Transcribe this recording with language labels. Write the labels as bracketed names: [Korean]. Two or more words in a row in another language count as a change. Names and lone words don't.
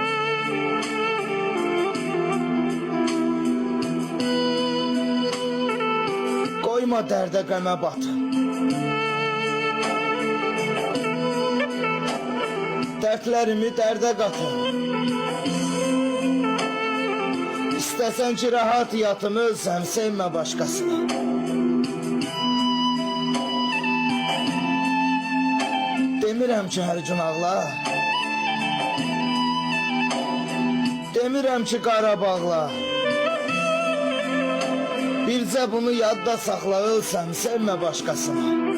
[Turkish] Koyma derde qəmə batım. Dertlerimi derde katım. İstesen ki rahat yatım ölsem sevme başkasını. [Azerbaijani] Demirəm ki hər gün ağla. Demirəm ki Qarabağla. Bircə bunu yadda saxla ölsəm [Turkish] sevme başkasını.